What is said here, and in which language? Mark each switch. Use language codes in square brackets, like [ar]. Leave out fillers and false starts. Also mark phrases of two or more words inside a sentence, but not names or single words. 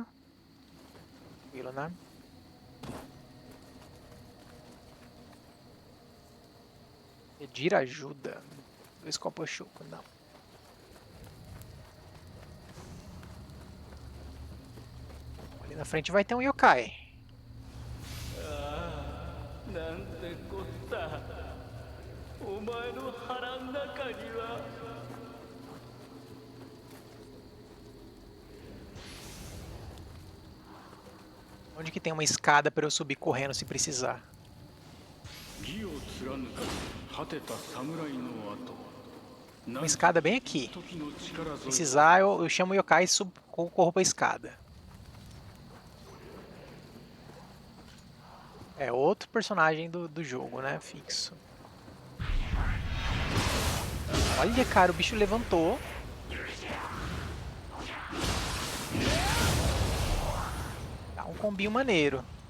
[pt] Tranquilo, né? Pedir ajuda. Dois Koposhuko, não. Ali na frente vai ter um yokai. [ja] なんてこったお前の腹ん中には [pt] Onde que tem uma escada para eu subir correndo se precisar? [ja] 義を貫かず果てた侍の後 [pt] Uma escada bem aqui. [ja] 時の力添え [pt] Precisar, eu chamo o yokai e corro pra escada. É outro personagem do jogo, né? Fixo. Olha, cara, o bicho levantou. Dá um combinho maneiro.